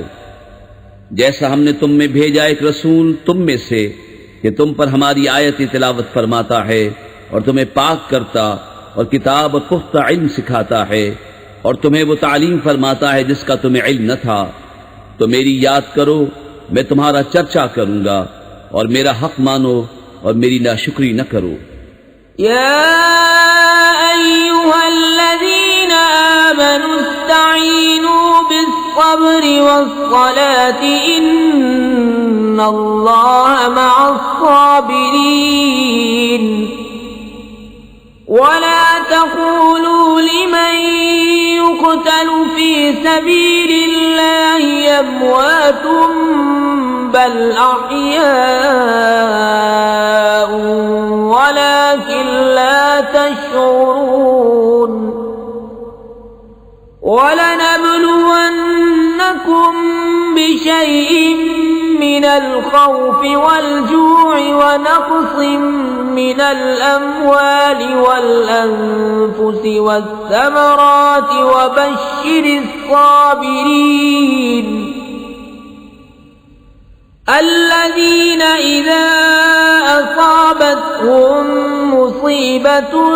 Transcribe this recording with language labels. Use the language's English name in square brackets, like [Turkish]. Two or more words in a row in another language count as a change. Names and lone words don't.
[Urdu] جیسا ہم نے تم میں بھیجا ایک رسول تم میں سے کہ تم پر ہماری آیت تلاوت فرماتا ہے اور تمہیں پاک کرتا اور کتاب اور پختہ علم سکھاتا ہے اور تمہیں وہ تعلیم فرماتا ہے جس کا تمہیں علم نہ تھا، تو میری یاد کرو، میں تمہارا چرچا کروں گا، اور میرا حق مانو اور میری ناشکری نہ کرو. [Arabic] يا أيها الذين آمنوا استعينوا بالصبر والصلاة إن الله مع الصابرين ولا تقولوا لمن يقتل في سبيل الله أموات بل أحياء ولكن لا تشعرون ولنبلونكم بشيء من الخوف والجوع ونقص من الأموال والأنفس والثمرات وبشر الصابرين الذين إذا أصابتهم مصيبة